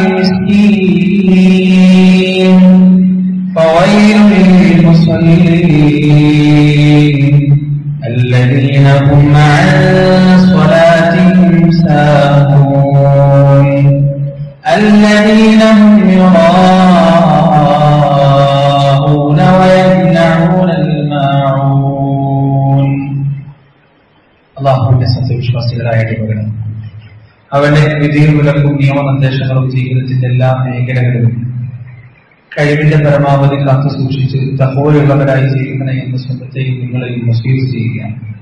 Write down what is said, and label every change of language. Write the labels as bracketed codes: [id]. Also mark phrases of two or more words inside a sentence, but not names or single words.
[ar] المسكين فويل للمصلين الذين هم عن صلاتهم ساهون الذين هم يراءون ويمنعون الماعون. [ml] അല്ലാഹുവിന്റെ സത്യവിശ്വാസികളായിട്ട് പകരം അവന്റെ വിധികളും നിയമനിർദ്ദേശങ്ങളും ജീവിതത്തിന്റെ എല്ലാ മേഖലകളിലും കഴിവിന്റെ പരമാവധി കാത്തു സൂക്ഷിച്ച് തഖ്വയുള്ളവരായി ജീവിക്കണേ എന്ന് സ്വന്തത്തെയും നിങ്ങളെയും വസീയത്ത് ചെയ്യുകയാണ്.